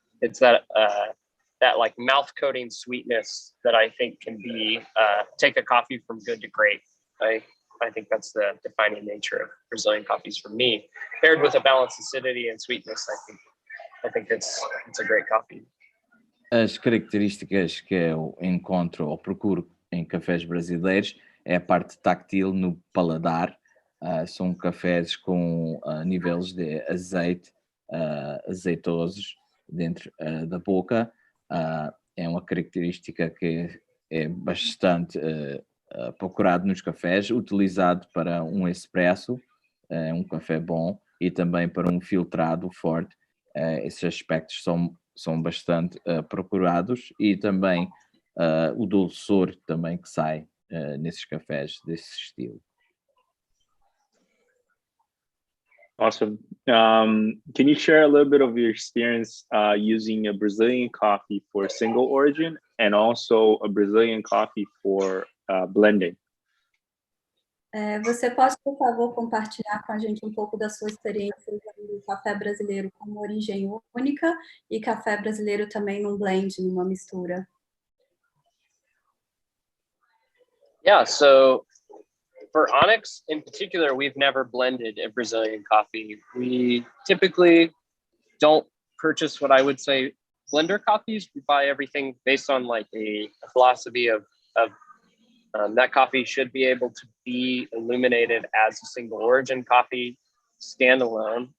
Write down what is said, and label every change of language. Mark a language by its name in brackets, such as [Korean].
[English] It's that like mouth coating sweetness that I think can be take a coffee from good to great. I think that's the defining nature of Brazilian coffees for me. Paired with a balanced acidity and sweetness, I think it's a great coffee. [Portuguese] As características que eu encontro ou procuro em cafés brasileiros é a parte táctil no paladar. São cafés com níveis de azeite azeitosos dentro da boca. É uma característica que é bastante procurado nos cafés, utilizado para um espresso, um café bom, e também para um filtrado forte. Esses aspectos são bastante procurados, e também o dulçor também que sai nesses cafés desse estilo. [English] Awesome. Can you share a little bit of your experience using a Brazilian coffee for single origin and also a Brazilian coffee for blending? [Portuguese] Você pode, por favor, compartilhar com a gente um pouco da sua experiência usando o café brasileiro como origem única e café brasileiro também num blend, numa mistura? [English] Yeah, so for Onyx in particular, we've never blended a Brazilian coffee. We typically don't purchase what I would say blender coffees. We buy everything based on like a philosophy of that coffee should be able to be illuminated as a single origin coffee standalone.